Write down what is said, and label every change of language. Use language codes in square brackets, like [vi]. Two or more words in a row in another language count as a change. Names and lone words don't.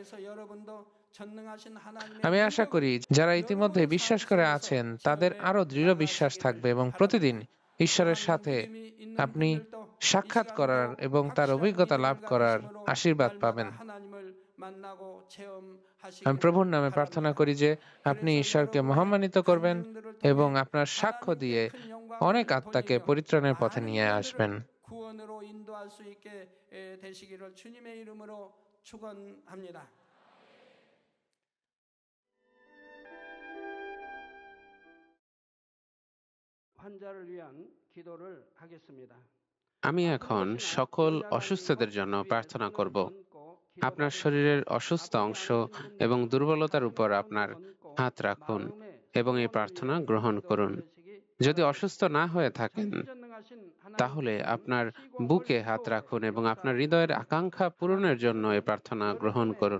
[bn] আমি আশা করি যারা ইতিমধ্যে বিশ্বাস করে আছেন তাদের আরো দৃঢ় বিশ্বাস থাকবে এবং প্রতিদিন ঈশ্বরের সাথে আপনি সাক্ষাৎ করার এবং তার অভিজ্ঞতা লাভ করার আশীর্বাদ পাবেন। আমি প্রভুর নামে প্রার্থনা করি যে আপনি ঈশ্বরকে মহিমান্বিত করবেন এবং আপনার সাক্ষ্য দিয়ে অনেক আত্মাকে পরিত্রাণের পথে নিয়ে আসবেন। [ko] 구원으로 인도할 수 있게 되시기를 주님의 이름으로 축원합니다. 환자를 위한 기도를 하겠습니다. [bn] আমি এখন সকল অসুস্থদের জন্য প্রার্থনা করব। আপনার শরীরের অসুস্থ অংশ এবং দুর্বলতার উপর আপনার হাত রাখুন এবং এই প্রার্থনা গ্রহণ করুন। যদি অসুস্থ না হয়ে থাকেন তাহলে আপনার বুকে হাত রাখুন এবং আপনার হৃদয়ের আকাঙ্ক্ষা পূরণের জন্য এই প্রার্থনা গ্রহণ করুন।